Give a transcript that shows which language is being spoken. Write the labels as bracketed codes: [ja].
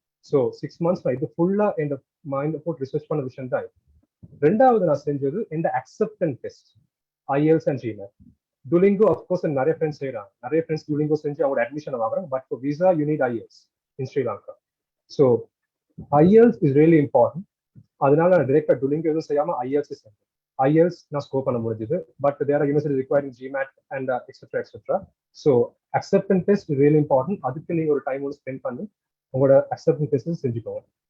[ta] So 6 months நான் இது ஃபுல்லா இந்த மைண்ட் போட்டு ரிசர்ச் பண்ண விஷயம் தான். ரெண்டாவது நான் செஞ்சது இந்த acceptance test, IELTS and GMAT. Duolingo of course நிறைய ஃப்ரெண்ட்ஸ் செய்யறாங்க, நிறைய ஃப்ரெண்ட்ஸ் Duolingo செஞ்சு அவங்களோட அட்மிஷன் வாங்குறாங்க. [en] But for visa you need IELTS in Sri Lanka. So IELTS is really important. [ta] அதனால நான் டைரக்டா Duolingo எதுவும் செய்யாம IELTS செஞ்சேன். IELTS நான் ஸ்கோர் பண்ண முடிஞ்சது. [en] But there are universities requiring GMAT and etc. So acceptance test is really important. [ta] அதுக்கு நீங்க ஒரு டைம் ஒன்று ஸ்பெண்ட் பண்ணி உங்களோட acceptance test செஞ்சுக்கோங்க.